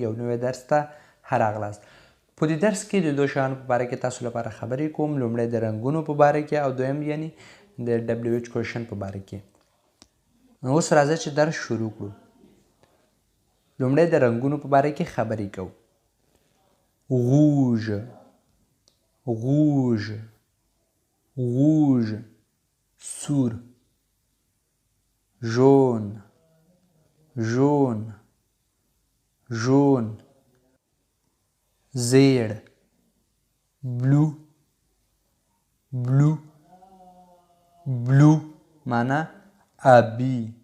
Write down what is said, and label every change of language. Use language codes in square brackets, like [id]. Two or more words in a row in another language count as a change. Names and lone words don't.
[ps] یو نوی درس ته راغلاست. په دې درس کې د دوه شیانو په باره کې تاسو لپاره خبرې کوم. لومړی د رنګونو په باره کې او دویم یعنی د WH کوشن په باره کې. نو اوس راځئ چې درس شروع کړو. لومړی د رنګونو په باره کې خبرې کوو. [fr] rouge rouge rouge سور. jaune jaune jaune زیړ [en] blue blue blue [ps] معنا آبی.